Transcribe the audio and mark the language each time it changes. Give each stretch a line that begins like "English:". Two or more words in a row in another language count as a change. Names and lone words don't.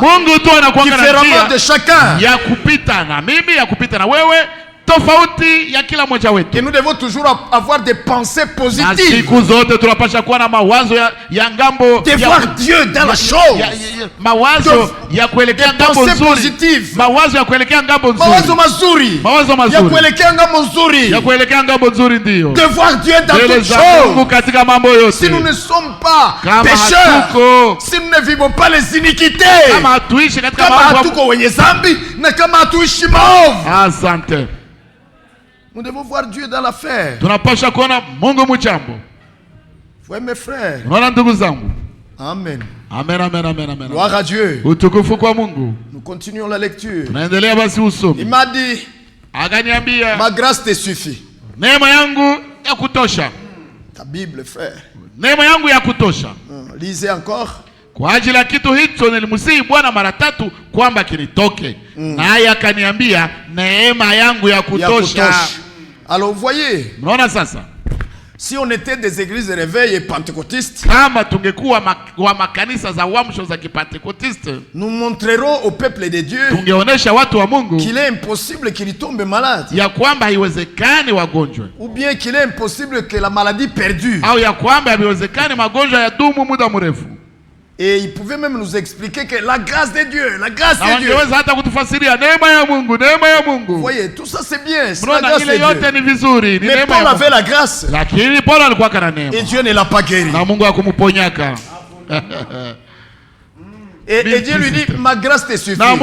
French: Différemment de chacun. Et nous devons toujours avoir des pensées positives. De voir Dieu dans la chose. Des pensées positives.
Swahili: Mawazo mazuri.
French: De voir Dieu dans toutes choses. Si nous ne sommes pas pécheurs, si nous ne vivons pas les iniquités, nous devons voir Dieu dans l'affaire. Frères mes frères. Amen. Gloire à Dieu. Nous continuons la lecture. Il m'a dit, ma grâce te suffit. Ta Bible, frère. Lisez encore.
Swahili: Kwa ajili ya kitu hicho nilimsihi Bwana mara 3 kwamba kinitoke. Naye akaniambia neema yangu ya kutosha.
French: Alors vous voyez,
Swahili: mnaona sasa,
French: si on était des églises de réveil et pentecôtistes,
Swahili: kama tungekuwa wa makanisa za uamsho za kipentekotiste,
French: nous montrerons au peuple de Dieu
Swahili: tungeonesha watu wa Mungu
French: qu'il est impossible qu'il tombe malade,
Swahili: ya kwamba haiwezekani wagonjwe,
French: ou bien qu'il est impossible que la maladie perdure,
Swahili: au ya kwamba haiwezekani magonjwa yadumu muda mrefu.
French: Et il pouvait même nous expliquer que la grâce de Dieu, la grâce de Dieu. Vous voyez, tout ça c'est bien, c'est la grâce de Dieu. Mais Paul avait la grâce. Et Dieu ne l'a pas guéri. Et Dieu lui dit, ma grâce te suffit.